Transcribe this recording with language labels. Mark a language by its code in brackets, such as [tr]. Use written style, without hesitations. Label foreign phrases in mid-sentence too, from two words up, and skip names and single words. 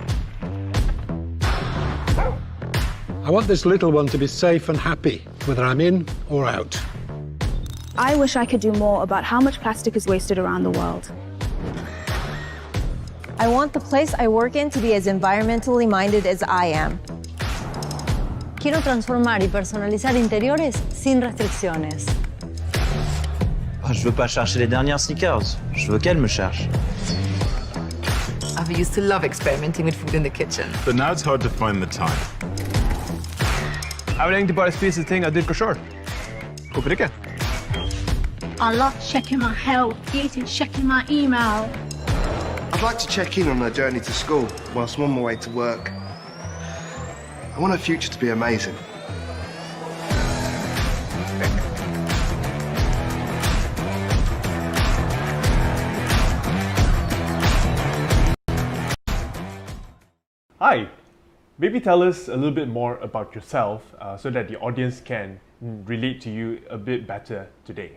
[en] I want this little one to be safe and happy, whether I'm in or out. I wish I could do more about how much plastic is wasted around the world. I want the place I work in to be as environmentally minded as I am. [es] Quiero transformar y personalizar interiores sin restricciones. [fr] Je veux pas chercher les dernières sneakers, je veux qu'elles me cherchent. [en] I used to love experimenting with food in the kitchen. But now it's hard to find the time. [da] Jeg vil egentlig bare spise ting jeg dyrker selv. Hvorfor ikke? [en] I love checking my health, eating, checking my email. I'd like to check in on her journey to school whilst I'm on my way to work. I want her future to be amazing. Hi, maybe tell us a little bit more about yourself so that the audience can relate to you a bit better today.